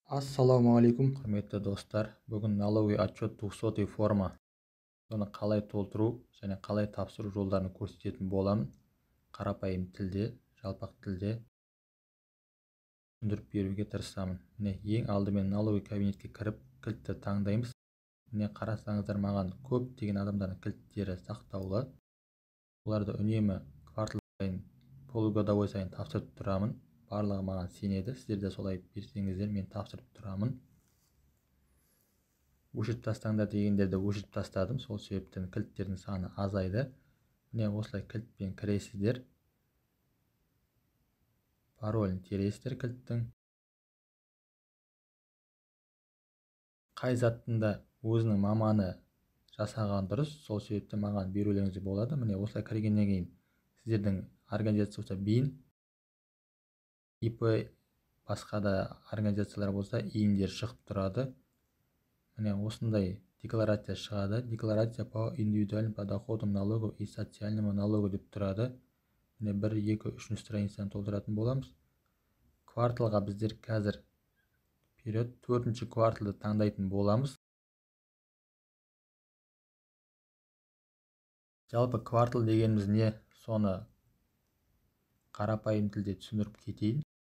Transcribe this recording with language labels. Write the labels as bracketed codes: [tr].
[kk] Ассалаумағалейкум, құрметті достар. Бүгін [ru] налоговый отчет [kk] 200 форма. Оны қалай толтыру және қалай тапсыру жолдарын көрсететін боламын. Қарапайым тілде, жалпақ тілде түсіндіріп беруге тырысамын. Міне, ең алдымен [ru] налоговый [kk] кабинетке кіріп, кілтті таңдаймыз. Міне, қарасаңыздар, маған көптеген адамдардың кілттері сақтаулы. Оларды үнемі квартал сайын, [ru] полугодовой [kk] сайын тапсырып тұрамын. Барлығы маған сенеді. Сіздер де солай берсеңіздер, мен тапсырып тұрамын. Өшіріп тастаңдар дегендерді өшіріп тастадым. Сол себептен кілттердің саны азайды. Міне, осылай кілтпен кіресіздер. Паролін тересіздер кілттің. Қай заттың да өзінің маманы жасаған дұрыс. Сол себептен маған берулеріңіз болады. Міне, осылай кіргеннен кейін сіздердің организация болса БИН, ИП, басқа да организациялар болса иіндер шығып тұрады. Міне, осындай декларация шығады. [ru] Декларация по индивидуальным подоходным налогу и социальному налогу [kk] деп тұрады. Міне, 1, 2, 3 страницаны толтыратын боламыз. Кварталға біздер қазір [ru] вперед [kk] 4-ші кварталды таңдайтын боламыз. Жалпы квартал дегеніміз не? Соны қарапайым тілде түсіндіріп кетейін.